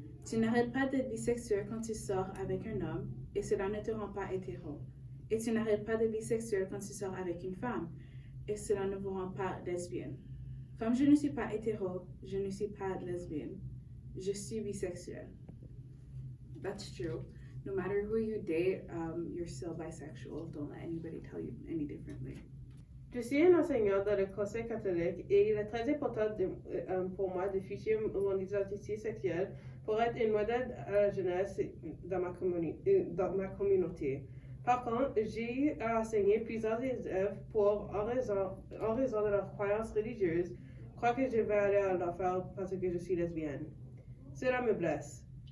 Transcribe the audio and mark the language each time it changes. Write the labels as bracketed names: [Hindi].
[French] Tu n'arrêtes pas d'être bisexuel quand tu sors avec un homme, et cela ne te rend pas hétéro. Et tu n'arrêtes pas d'être bisexuel quand tu sors avec une femme, et cela ne vous rend pas lesbienne. Comme je ne suis pas hétéro, je ne suis pas lesbienne. Je suis bisexuelle. [English] That's true. No matter who you date, you're still bisexual. Don't let anybody tell you any differently. [French] Je suis un enseignant dans le conseil catholique et il est très important pour moi de ficher mon identité sexuelle pour être un modèle à la jeunesse dans ma communauté. Par contre, j'ai enseigné plusieurs élèves en raison de leurs croyances religieuses, croient que je vais aller à l'enfer parce que je suis lesbienne. Cela me blesse.